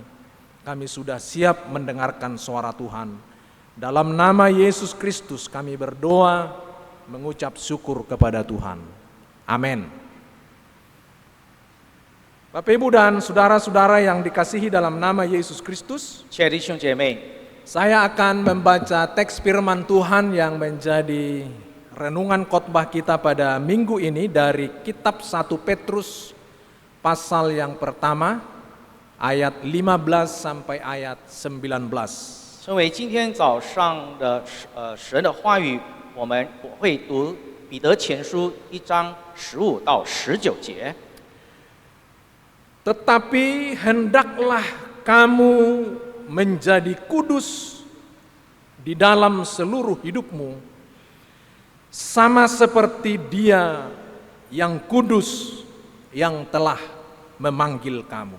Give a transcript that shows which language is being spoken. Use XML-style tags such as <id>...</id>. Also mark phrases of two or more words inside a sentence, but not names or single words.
<id>Kami sudah siap mendengarkan suara Tuhan. Dalam nama Yesus Kristus kami berdoa, mengucap syukur kepada Tuhan. Amin. Bapak Ibu dan saudara-saudara yang dikasihi dalam nama Yesus Kristus,</id> <zh>亲爱的弟兄姐妹，</zh> <id>saya akan membaca teks firman Tuhan yang menjadi renungan khotbah kita pada minggu ini dari kitab 1 Petrus pasal yang pertama ayat 15 sampai ayat 19.</id> <zh>成为今天早上的神的话语，我会读彼得前书1章15到19节。</zh> <id>Tetapi hendaklah kamu menjadi kudus di dalam seluruh hidupmu, sama seperti Dia yang kudus yang telah memanggil kamu.</id>